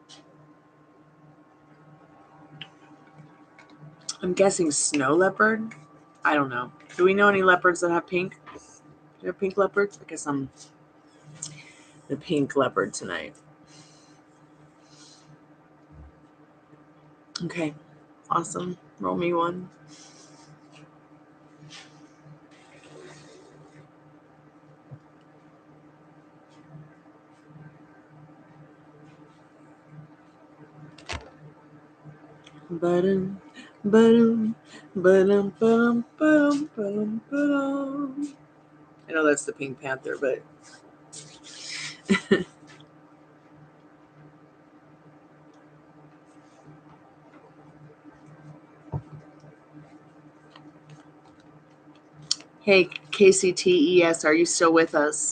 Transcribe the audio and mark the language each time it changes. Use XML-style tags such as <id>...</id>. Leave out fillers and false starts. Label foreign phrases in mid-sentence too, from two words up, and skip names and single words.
<en>I'm guessing snow leopard. I don't know. Do we know any leopards that have pink? Do you have pink leopards? I guess I'm the pink leopard tonight. Okay. Awesome. Roll me one. Ba-dum, ba-dum, ba-dum, ba-dum, ba-dum, ba-dum, ba-dum. I know that's the Pink Panther, but hey, KCTES, are you still with us?</en>